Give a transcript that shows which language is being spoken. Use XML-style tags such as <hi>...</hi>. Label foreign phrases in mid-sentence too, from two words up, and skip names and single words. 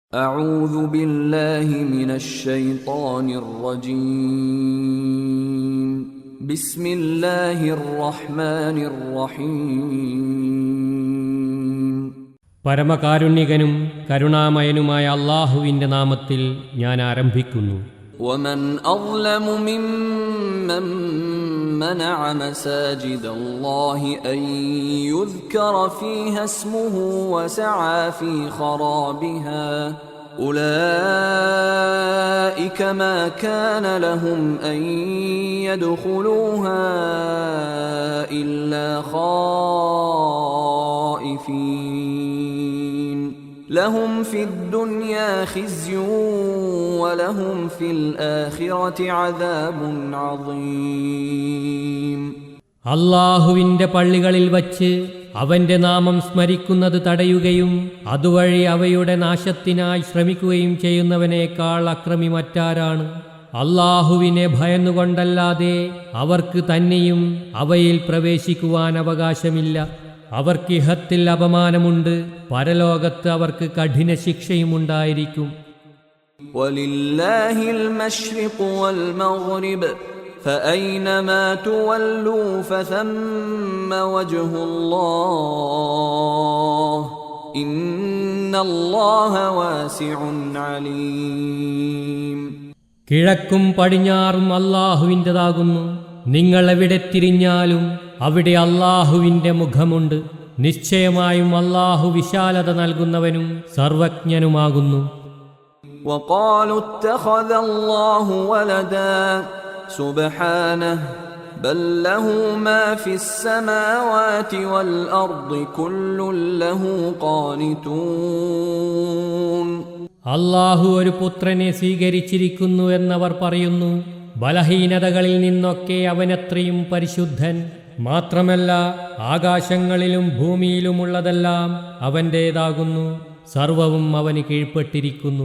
<ar>أعوذ بالله من الشيطان الرجيم بسم الله الرحمن الرحيم</ar> <ml>പരമകാരുണ്യകനും കരുണാമയനുമായ അല്ലാഹുവിന്റെ നാമത്തിൽ ഞാൻ ആരംഭിക്കുന്നു.</ml> <ar>ومن أظلم ممن منع مساجد الله أن يذكر فيها اسمه وسعى في خرابها أولئك ما كان لهم أن يدخلوها إلا خائفين لهم في الدنيا خزي ولهم في الآخرة عذاب عظيم.</ar> <ml>അല്ലാഹുവിന്റെ പള്ളികളിൽ വച്ച് അവന്റെ നാമം സ്മരിക്കുന്നത് തടയുകയും അതുവഴി അവയുടെ നാശത്തിനായി ശ്രമിക്കുകയും ചെയ്യുന്നവനേക്കാൾ അക്രമി മറ്റാരാണ്? അല്ലാഹുവിനെ ഭയന്നുകൊണ്ടല്ലാതെ അവർക്ക് തന്നെയും അവയിൽ പ്രവേശിക്കുവാൻ അവകാശമില്ല. അവർക്ക് ഇഹത്തിൽ അപമാനമുണ്ട്, പരലോകത്ത് അവർക്ക് കഠിന ശിക്ഷയുമുണ്ടായിരിക്കും.</ml> <ar>وَلِلَّهِ الْمَشْرِقُ وَالْمَغْرِبُ فَأَيْنَمَا تُوَلُّوا فَثَمَّ وَجْهُ اللَّهِ إِنَّ اللَّهَ وَاسِعٌ عَلِيمٌ.</ar> <ml>കിഴക്കും പടിഞ്ഞാറും അല്ലാഹുവിൻ്റെതാകുന്നു. നിങ്ങൾ എവിടെ തിരിഞ്ഞാലും അവിടെ അല്ലാഹുവിന്റെ മുഖമുണ്ട്. നിശ്ചയമായും അല്ലാഹു വിശാലത നൽകുന്നവനും സർവജ്ഞനുമാകുന്നു.</ml> <ar>وقالوا اتخذ الله ولدا سبحانه بل له ما في السماوات والأرض كل له قانتون.</ar> <ml>അല്ലാഹു ഒരു പുത്രനെ സ്വീകരിച്ചിരിക്കുന്നു എന്നവർ പറയുന്നു. ബലഹീനതകളിൽ നിന്നൊക്കെ അവനത്രയും പരിശുദ്ധൻ. മാത്രമല്ല, ആകാശങ്ങളിലും ഭൂമിയിലുമുള്ളതെല്ലാം അവൻ്റേതാകുന്നു. സർവവും അവന് കീഴ്പ്പെട്ടിരിക്കുന്നു.</ml>